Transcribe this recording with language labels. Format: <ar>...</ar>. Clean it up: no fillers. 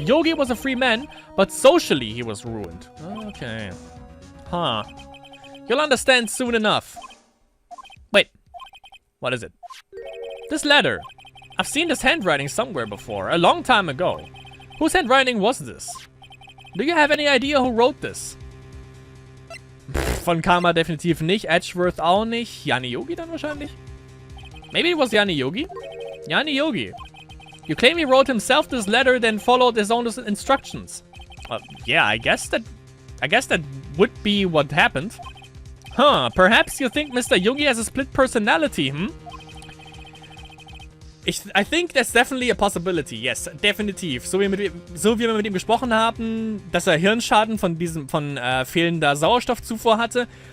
<en>Yogi was a free man, but socially he was ruined. Okay. Huh. You'll understand soon enough. Wait. What is it? This letter. I've seen this handwriting somewhere before, a long time ago. Whose handwriting was this? Do you have any idea who wrote this?</en> <de>Von Karma definitiv nicht, Edgeworth auch nicht. Yanni Yogi dann wahrscheinlich?</de> <en>Maybe it was Yanni Yogi? Yanni Yogi. You claim he wrote himself this letter, then followed his own instructions. Yeah, I guess that would be what happened. Huh, perhaps you think Mr. Yogi has a split personality, hm? I think that's definitely a possibility, yes, definitiv.</en> <de>So wie wir mit ihm gesprochen haben, dass er Hirnschaden von fehlender Sauerstoffzufuhr hatte.</de>